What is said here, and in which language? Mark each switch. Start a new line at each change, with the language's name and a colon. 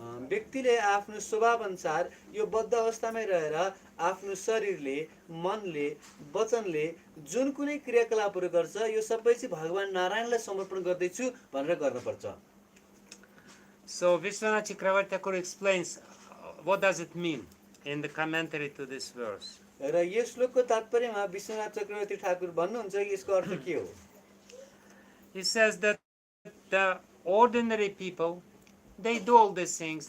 Nepali: व्यक्तिले आफ्नो स्वभाव अनुसार यो बद्ध अवस्थामै रहेर आफ्नो शरीरले मनले वचनले जुन कुनै क्रियाकलापहरू गर्छ यो सबै चाहिँ भगवान नारायणलाई समर्पण गर्दैछु भनेर गर्नुपर्छ.
English: So Vishwanath Chakravarti Thakur explains what does it mean in the commentary to this verse.
Nepali: र यस श्लोकको तात्पर्यमा विश्वनाथ चक्रवर्ती ठाकुर भन्नुहुन्छ कि यसको अर्थ के हो.
English: He says that the ordinary people, they do all these things.